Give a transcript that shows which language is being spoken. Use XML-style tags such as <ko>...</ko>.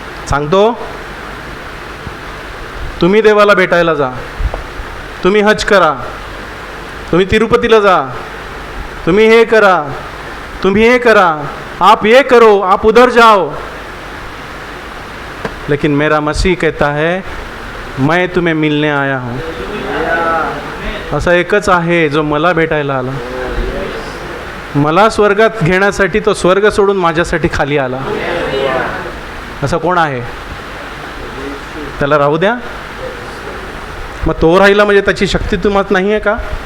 <mr>सांगतो तुम्ही देवाला भेटायला जा, तुम्ही हज करा, तुम्ही तिरुपतीला जा, तुम्ही हे करा, तुम्ही हे करा,</mr> <hi>आप ये करो, आप उधर जाओ. लेकिन मेरा मसीह कहता है मैं तुम्हें मिलने आया हूँ.</hi> <mr>असा एकच आहे जो मला भेटायला आला. मला स्वर्गात घेण्यासाठी तो स्वर्ग सोडून माझ्यासाठी खाली आला. असा कोण आहे? त्याला राहू द्या. मग तो राहिला म्हणजे त्याची शक्ती तुम्हाला नाही आहे का?</mr>